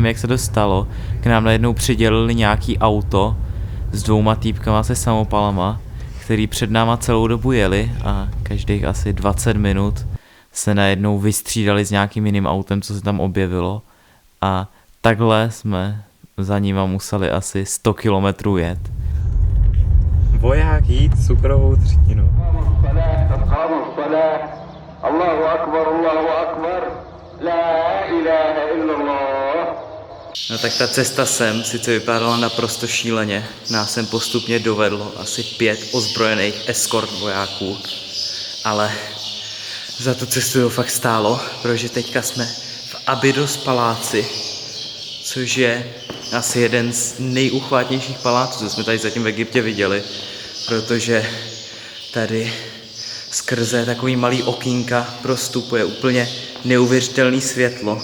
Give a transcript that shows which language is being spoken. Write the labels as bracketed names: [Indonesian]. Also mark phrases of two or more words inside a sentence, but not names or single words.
[Czech] jak se to stalo, k nám najednou přidělili nějaký auto s 2 týpkama se samopalama, který před náma celou dobu jeli a každých asi 20 minut se najednou vystřídali s nějakým jiným autem, co se tam objevilo, a takhle jsme za nima museli asi 100 kilometrů jet. Voják jít cukrovou třtinu. [Arabic] الله أكبر، الله أكبر، لا إله إلا الله. [Czech] No tak ta cesta sem sice vypadala naprosto šíleně. Nás sem postupně dovedlo asi 5 ozbrojených eskort vojáků. Ale za tu cestu to fakt stálo, protože teďka jsme v Abydos paláci, což je asi jeden z nejuchvátnějších paláců, co jsme tady zatím v Egyptě viděli, protože tady skrze takový malý okýnka prostupuje úplně neuvěřitelný světlo.